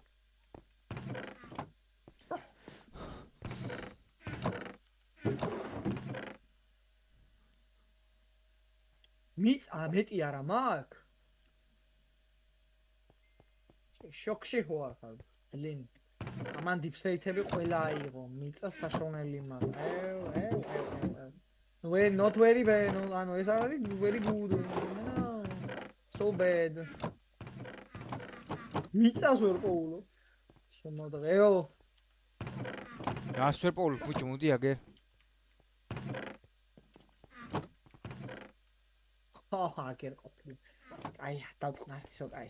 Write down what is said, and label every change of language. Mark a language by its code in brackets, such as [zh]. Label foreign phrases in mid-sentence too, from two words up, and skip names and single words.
[ka] მეტი არა მაქვს. შოქში ხო არ ხარ? ბლინ. ამან დიფსეიტები ყველა აიღო. მიწა საშოვნელი მაქვს. [en] not very bad. [ka] ანუ ეს არის [en] very good. No. So bad. [ka] მიწას ვერ პოულო. შემოდღეო. რას ვერ პოულობ ბიჭო, მოდი აგერ. აგერ ყოფილი. კაია, დავწყნართი შო კაია.